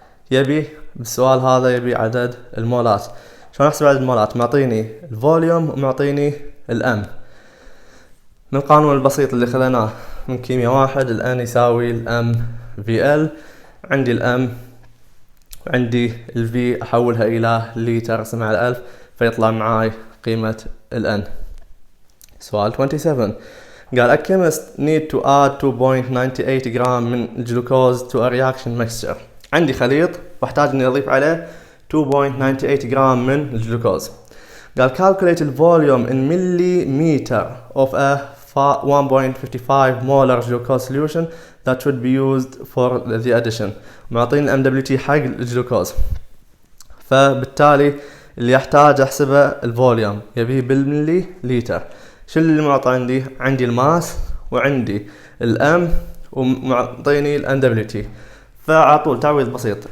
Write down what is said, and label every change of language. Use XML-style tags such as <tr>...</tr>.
<ar>يبي بالسؤال هذا يبي عدد المولات. شلون احسب عدد المولات؟ معطيني الفوليوم ومعطيني الام. من القانون البسيط اللي خذناه من كيمياء واحد، الان يساوي الام في ال، عندي الام وعندي الفي احولها الى لتر اقسمها على 1000 فيطلع معاي قيمة الان. سؤال 27 قال</ar> <en>a chemist need to add 2.98</en> <ar>جرام من الجلوكوز</ar> <en>to a reaction mixture.</en> <ar>عندي خليط واحتاج اني اضيف عليه 2.98 جرام من الجلوكوز. قال</ar> <en>calculate the volume in millimeter of a 1.55 molar glucose solution that would be used for the addition.</en> <ar>معطيني MWT حق الجلوكوز، فبالتالي اللي يحتاج احسبه الفوليوم يبيه بالملي لتر. شو اللي معطى عندي؟ عندي الماس وعندي الام ومعطيني الان دبليو تي، فعلى طول تعويض بسيط.</ar>